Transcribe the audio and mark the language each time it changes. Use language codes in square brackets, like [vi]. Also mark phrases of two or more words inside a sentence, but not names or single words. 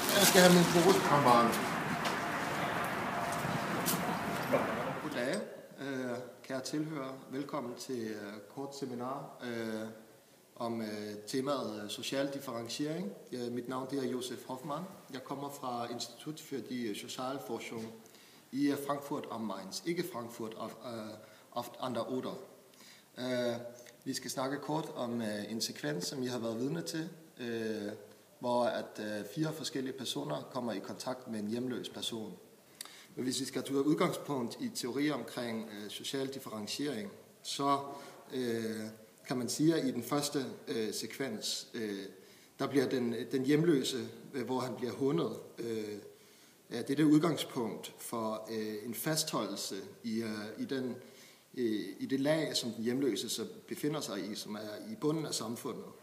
[da] Jeg skal have min pose. Kom bare. Goddag, kære tilhører. Velkommen til kort seminar om temaet social differentiering. Mit navn er Josef Hoffmann. Jeg kommer fra Institut für die Sozialforschung i Frankfurt am Main, ikke Frankfurt an der Oder. Vi skal snakke kort om en sekvens, som I har været vidne til, hvor at 4 forskellige personer kommer i kontakt med en hjemløs person. Men hvis vi skal tage udgangspunkt i teori omkring social differentiering, så kan man sige, at i den første sekvens, der bliver den hjemløse, hvor han bliver hundet, det er det udgangspunkt for en fastholdelse i det lag, som den hjemløse så befinder sig i, som er i bunden af samfundet.